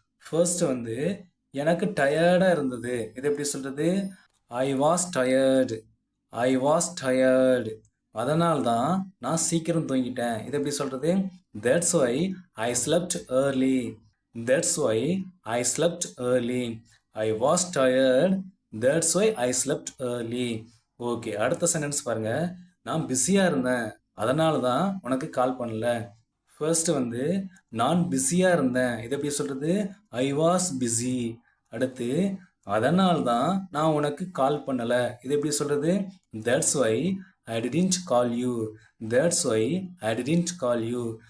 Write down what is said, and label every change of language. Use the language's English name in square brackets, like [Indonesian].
[Tamil] First வந்து எனக்கு டயர்டாக இருந்தது. இது எப்படி சொல்கிறது? [English] I was tired, I was tired. [Tamil] அதனால் தான் நான் சீக்கிரம் தூங்கிட்டேன். இது எப்படி சொல்கிறது? [English] That's why I slept early, that's why I slept early. I was tired, that's why I slept early. [Tamil] Okay, அடுத்த சென்டென்ஸ் பாருங்க. நான் பிஸியாக இருந்தேன், அதனால தான் உனக்கு கால் பண்ணல. ஃபர்ஸ்ட் வந்து நான் பிஸியாக இருந்தேன், இதை எப்படி சொல்கிறது? [English] I was busy. [Tamil] அடுத்து அதனால தான் நான் உனக்கு கால் பண்ணலை, இது எப்படி சொல்கிறது? [English] That's why I didn't call you. That's why I didn't call you.